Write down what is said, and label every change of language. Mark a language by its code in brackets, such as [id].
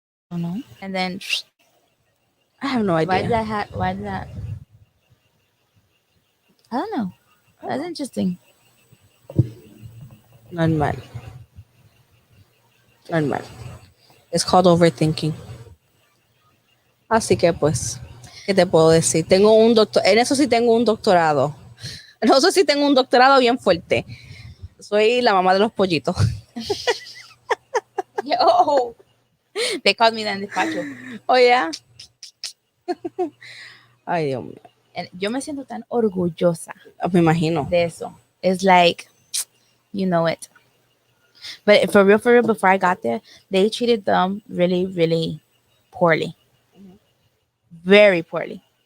[en] I don't know. And then I have no why did idea. I have? Why did that? I don't know. That's interesting. Normal, normal. It's called overthinking. [es] Así que pues, ¿qué te puedo decir? Tengo un doctor, en eso sí tengo un doctorado. En eso sí tengo un doctorado bien fuerte. Soy la mamá de los pollitos. [en] Yo, they called me that in despacho. Oh yeah. [es] Ay, Dios mío. And yo me siento tan orgullosa Me imagino. de eso. [en] It's like, you know it. But for real, before I got there, they treated them really, really poorly, very poorly.